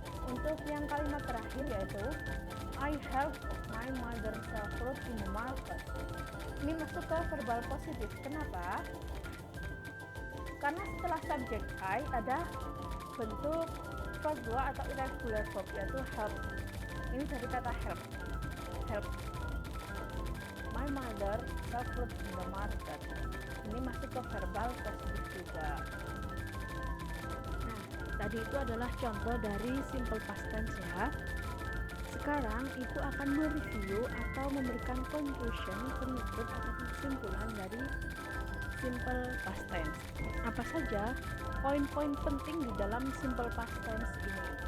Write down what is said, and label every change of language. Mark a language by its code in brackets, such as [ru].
[id] Untuk yang kalimat terakhir yaitu [en] I helped my mother sell fruit in the market. [id] Ini masuk ke verbal positif. Kenapa? Karena setelah subjek I ada bentuk verb 2 atau irregular verb yaitu help. Ini dari kata help. [en] Help my mother sell fruit in the market. [id] Ini masuk ke verbal positif juga. Nah, tadi itu adalah contoh dari simple past tense ya. Sekarang Ibu akan mereview atau memberikan conclusion, penutup atau kesimpulan dari simple past tense. Apa saja poin-poin penting di dalam simple past tense ini?